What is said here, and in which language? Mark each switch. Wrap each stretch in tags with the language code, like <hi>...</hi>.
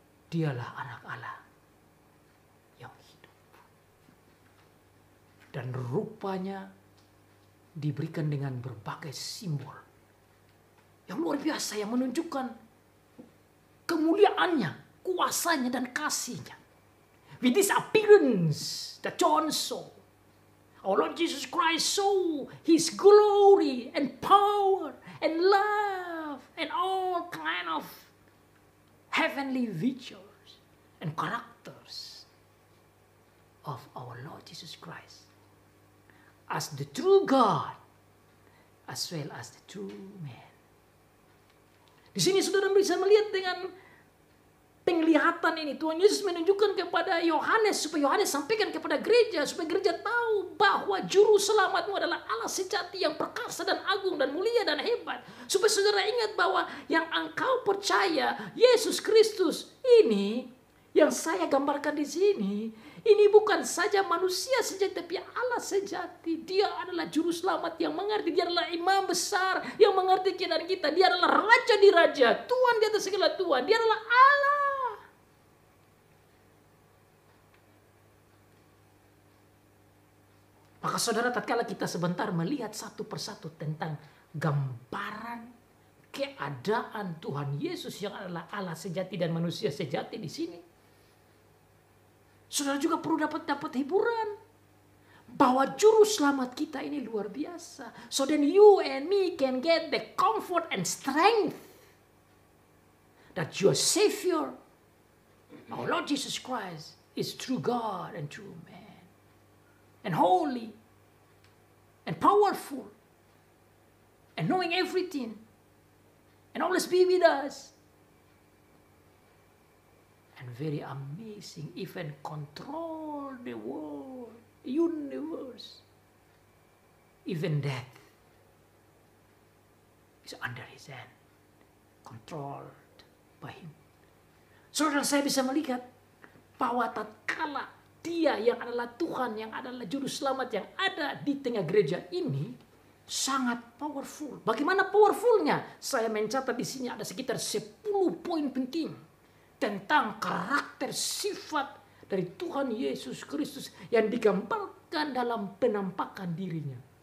<id>Dialah anak Allah yang hidup. Dan rupanya diberikan dengan berbagai simbol yang luar biasa yang menunjukkan kemuliaannya, kuasanya dan kasihnya.</id> <en>With this appearance that John saw, our Lord Jesus Christ saw His glory and power and love and all kind of heavenly features and characters of our Lord Jesus Christ as the true God as well as the true man.</en> <id>Di sini saudara bisa melihat dengan penglihatan ini Tuhan Yesus menunjukkan kepada Yohanes supaya Yohanes sampaikan kepada gereja supaya gereja tahu bahwa juru selamatmu adalah Allah sejati yang perkasa dan agung dan mulia dan hebat. Supaya saudara ingat bahwa yang engkau percaya Yesus Kristus ini yang saya gambarkan di sini ini bukan saja manusia sejati tapi Allah sejati. Dia adalah juru selamat yang mengerti. Dia adalah imam besar yang mengerti keadaan kita. Dia adalah raja di raja, Tuhan di atas segala Tuhan. Dia adalah Allah. Maka saudara tatkala kita sebentar melihat satu persatu tentang gambaran keadaan Tuhan Yesus yang adalah Allah sejati dan manusia sejati di sini. Saudara juga perlu dapat hiburan. Bahwa juru selamat kita ini luar biasa.</id> <en>So then you and me can get the comfort and strength. That your Savior, our Lord Jesus Christ, is true God and true man. And holy. And powerful. And knowing everything. And always be with us. And very amazing, even control the world, the universe. Even death is under his hand. Controlled by him.</en> <id>Saudara saya bisa melihat bahwa tatkala dia yang adalah Tuhan, yang adalah juru selamat yang ada di tengah gereja ini sangat powerful. Bagaimana powerfulnya? Saya mencatat di sini ada sekitar 10 poin penting tentang karakter sifat dari Tuhan Yesus Kristus yang digambarkan dalam penampakan dirinya.</id>